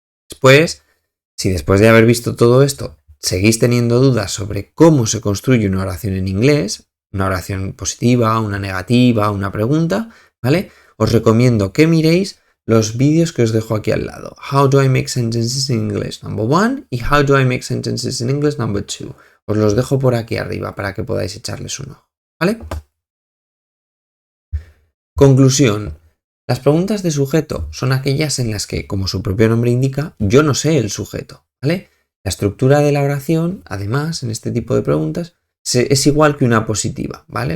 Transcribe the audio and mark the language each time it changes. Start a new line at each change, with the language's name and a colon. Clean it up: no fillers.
Spanish: Después, si después de haber visto todo esto seguís teniendo dudas sobre cómo se construye una oración en inglés, una oración positiva, una negativa, una pregunta, ¿vale? Os recomiendo que miréis los vídeos que os dejo aquí al lado.
English: How do I make sentences in English number 1 y How do I make sentences in English number 2.
Spanish: Os los dejo por aquí arriba para que podáis echarles un ojo, ¿vale? Conclusión. Las preguntas de sujeto son aquellas en las que, como su propio nombre indica, yo no sé el sujeto, ¿vale? La estructura de la oración, además, en este tipo de preguntas, es igual que una positiva, ¿vale?